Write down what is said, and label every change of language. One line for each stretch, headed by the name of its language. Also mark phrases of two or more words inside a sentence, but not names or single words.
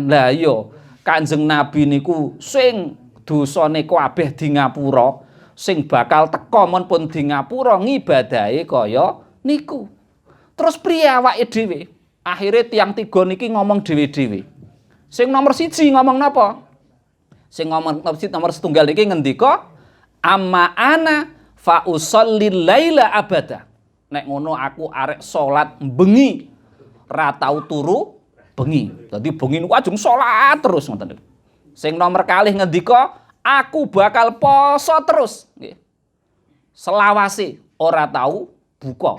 Javanese: Lah iya, Kanjeng Nabi niku sing dosane kabeh di ngapura, sing bakal teka mon pun di ngapura ngibadahi kaya niku. Terus priye awake dhewe? Akhire tiang tiga niki ngomong dhewe-dhewe. Sing nomor siji ngomong napa? Sing ngomong nomor setunggal niki ngendika,
Arabic: "أما أنا فأصلي الليل أبدا."
Javanese: Nek ngono aku arek salat bengi, ra tau turu bengi. Dadi bengi niku ajeng salat terus ngoten niku. Sing nomor kalih ngendika, "Aku bakal poso terus." Nggih. Selawase ora tau buka.